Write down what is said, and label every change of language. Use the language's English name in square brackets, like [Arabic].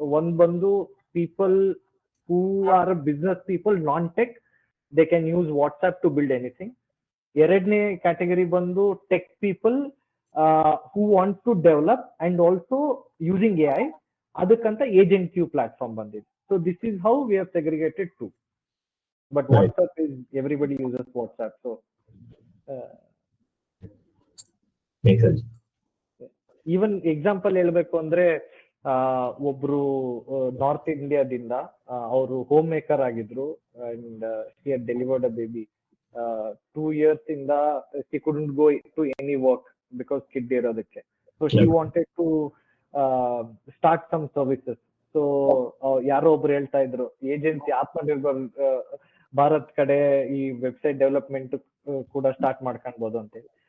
[Kannada] ಒಂದ್ ಬಂದು [English] People who are business people, non tech, they can use WhatsApp to build anything. [Kannada] ಎರಡನೇ category ಬಂದು [English] Tech people who want to develop and also using AI. [Kannada] ಅದಕ್ಕಂತ agent Q platform ಬಂದಿದೆ. [English] So this is how we have segregated two. But WhatsApp is everybody uses WhatsApp. So even example [Kannada] ಹೇಳ್ಬೇಕು ಅಂದ್ರೆ ಒಬ್ರು north ಇಂಡಿಯಾದಿಂದ ಅವರು home maker ಆಗಿದ್ರು [English] And she had delivered a baby. 2 years ಇಂದ she couldn't go to any work because kid [Kannada] ಇರೋದಕ್ಕೆ. [English] So she wanted to start some services. [Kannada] So ಯಾರೋ ಒಬ್ರು ಹೇಳ್ತಾ ಇದ್ರು, ಏಜೆನ್ಸಿ ಆತ್ಮನಿರ್ಭರ್ ಭಾರತ್ ಕಡೆ ಈ ವೆಬ್ಸೈಟ್ ಡೆವಲಪ್ಮೆಂಟ್ ಕೂಡ ಸ್ಟಾರ್ಟ್ ಮಾಡ್ಕೊಳ್ಬಹುದು ಅಂತ ಹೇಳಿ.